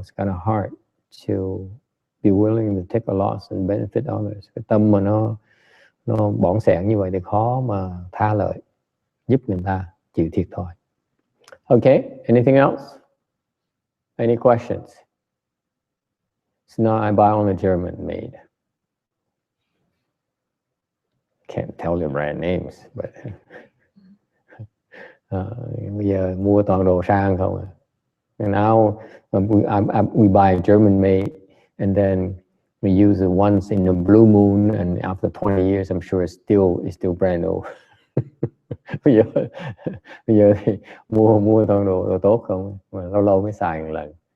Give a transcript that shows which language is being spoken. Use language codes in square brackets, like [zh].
[en] It's kind of hard to be willing to take a loss and benefit others. [vi] Cái tâm mà nó bỏng sẻn như vậy thì khó mà tha lợi, giúp người ta chịu thiệt thòi. [en] Okay, anything else? Any questions? So now I buy only German made. Can't tell you brand names, but [vi] bây giờ mua toàn đồ sang không. [en] And now we buy German made, and then we use it once in a blue moon, and after 20 years, I'm sure it's still brand new. [vi] bây giờ thì mua toàn đồ tốt không, mà lâu lâu mới xài một lần.